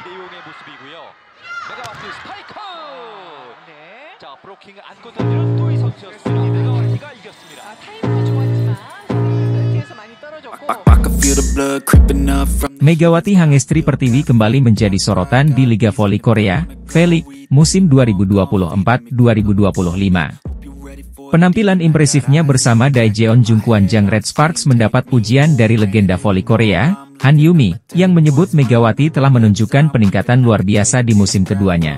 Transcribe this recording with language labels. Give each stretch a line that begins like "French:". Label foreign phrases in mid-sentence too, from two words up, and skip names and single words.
Korean: 내용의 모습이고요. 메가와트 스파이크! 네. 자, 브로킹을 안고 던지는 또이 선수였습니다. 메가와트가 이겼습니다. 타이밍은 좋았지만 뒤에서 많이 떨어졌고.
Indonesian: Megawati Hangestri Pertiwi kembali menjadi sorotan di Liga Voli Korea, V-League, musim 2024-2025. Penampilan impresifnya bersama Daejeon Jungkwanjang Red Sparks mendapat pujian dari legenda voli Korea, Han Yumi, yang menyebut Megawati telah menunjukkan peningkatan luar biasa di musim keduanya.